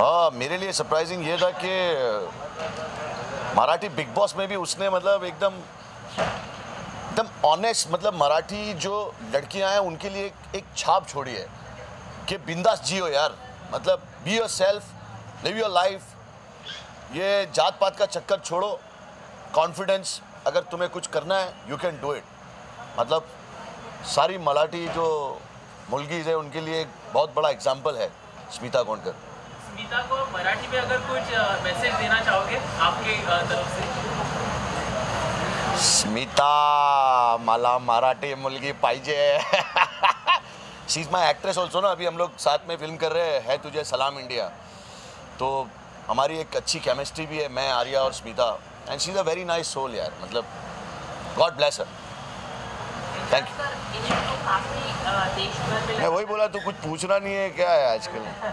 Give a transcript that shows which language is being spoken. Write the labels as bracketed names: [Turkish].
[Hindi] हाँ, मेरे लिए सरप्राइजिंग ये था कि मराठी बिग बॉस में भी उसने मतलब एकदम ऑनेस्ट, मतलब मराठी जो लड़कियां हैं उनके लिए एक छाप छोड़ी है कि बिंदास जियो यार, मतलब [English] be yourself, live your life, [Hindi] ये जात पात का चक्कर छोड़ो, कॉन्फिडेंस, अगर तुम्हें कुछ करना है [English] You can do it. [Hindi] मतलब सारी मराठी जो मुलगीज है उनके लिए एक बहुत बड़ा एग्जाम्पल है स्मिता गोंडकर. स्मिता को मराठी में अगर कुछ मैसेज देना चाहोगे आपके तरफ से? [Marathi] स्मिता, मला मराठी मुलगी पाहिजे. [English] she is my actress also [Hindi] ना. अभी हम लोग साथ में फिल्म कर रहे हैं तुझे सलाम इंडिया, तो हमारी एक अच्छी केमिस्ट्री भी है, मैं, आर्या और Smita, [English] and she is a very nice soul [Hindi] यार, मतलब [English] God bless her. [Hindi] Thank you. मैं वही बोला, तो कुछ पूछना नहीं है क्या है आजकल?